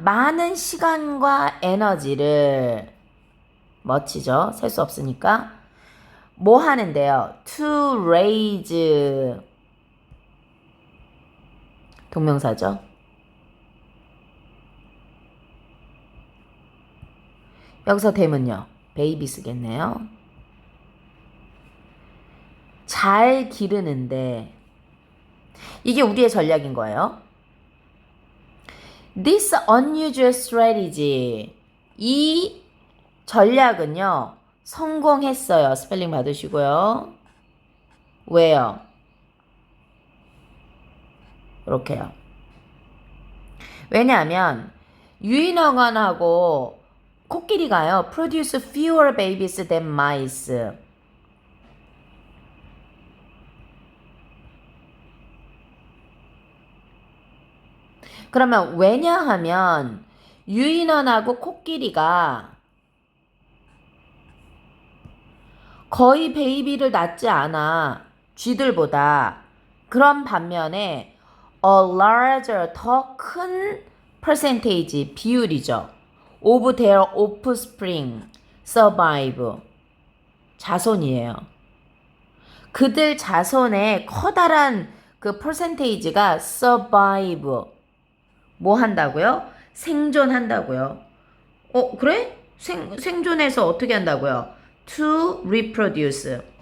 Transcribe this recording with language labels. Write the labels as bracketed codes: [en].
[ko] 많은 시간과 에너지를 멋지죠? 셀 수 없으니까 뭐 하는데요? [en] To raise [ko] 동명사죠. 여기서 되면요. 베이비 쓰겠네요. 잘 기르는데 이게 우리의 전략인 거예요. [en] This unusual strategy [ko] 이 전략은요. 성공했어요. 스펠링 받으시고요. 왜요? 이렇게요. 왜냐하면 유인원하고 코끼리가요. [en] produce fewer babies than mice. [ko] 그러면 왜냐하면 유인원하고 코끼리가 거의 베이비를 낳지 않아. 쥐들보다. 그런 반면에 [en] a larger, [ko] 더 큰 percentage, 비율이죠. [en] of their offspring survive. [ko] 자손이에요. 그들 자손의 커다란 그 percentage가 survive. 뭐 한다고요? 생존한다고요. 그래? 생존해서 어떻게 한다고요? [en] to reproduce.